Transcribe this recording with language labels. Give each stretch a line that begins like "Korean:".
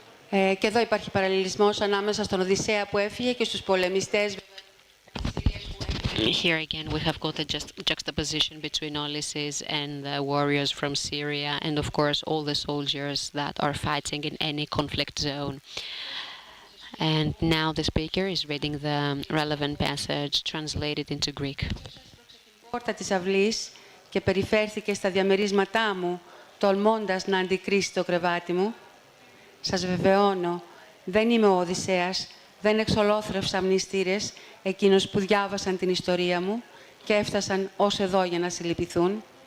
Greek: Και εδώ υπάρχει παραλληλισμός ανάμεσα στον Οδυσσέα που έφυγε και στους πολεμιστές.
English: Here again, we have got a juxtaposition between Ulysses and the warriors from Syria, and of course all the soldiers that are fighting in any conflict zone. And now the speaker is reading the relevant passage translated into Greek.
Greek: Πόρτα της αυλής και περιφέρθηκε στα διαμερίσματά μου, τολμώντας να αντικρίσει το κρεβάτι μου. Σας βεβαιώνω, δεν είμαι ο Οδυσσέας, δεν εξολόθρευσα μνηστήρες εκείνους που διάβασαν την ιστορία μου και έφτασαν ως εδώ για να συλληπιθούν.